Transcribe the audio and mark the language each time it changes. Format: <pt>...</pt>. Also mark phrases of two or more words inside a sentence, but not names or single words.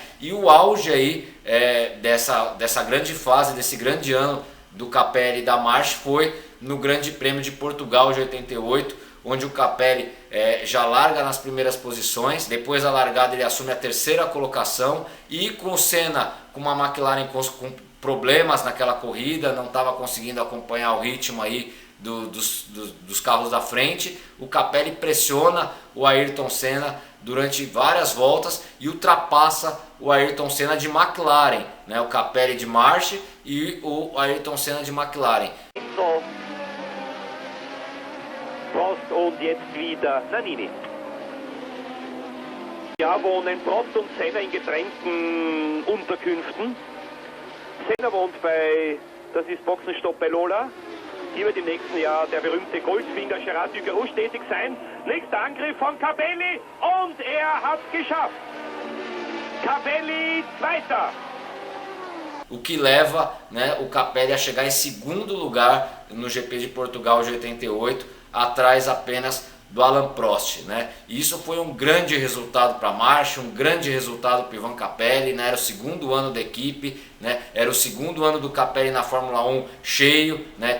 <pt>E o auge aí dessa grande fase, desse grande ano do Capelli e da March foi no Grande Prêmio de Portugal de 88, onde o Capelli já larga nas primeiras posições, depois da largada ele assume a terceira colocação e com o Senna com uma McLaren com problemas naquela corrida, não estava conseguindo acompanhar o ritmo aí dos carros da frente, o Capelli pressiona o Ayrton Senna durante várias voltas e ultrapassa o Ayrton Senna de McLaren, né? O Capelli de March e o Ayrton Senna de McLaren.</pt> <de>Prost und jetzt wieder Nannini. Ja, wohnen Prost und Senna in getrennten Unterkünften. Senna wohnt das ist Boxenstopp bei Lola. Hier wird im nächsten Jahr der berühmte Golffinger Gerard Duguerrouche tätig sein. Nächster Angriff von Capelli und er hat es geschafft. Capelli Zweiter.</de> <pt>O que leva, né, o Capelli a chegar em segundo lugar no GP de Portugal de 88, atrás apenas do Alain Prost, né? E isso foi um grande resultado para a March, um grande resultado para o Ivan Capelli, né? Era o segundo ano da equipe, né? Era o segundo ano do Capelli na Fórmula 1 cheio, né?</pt>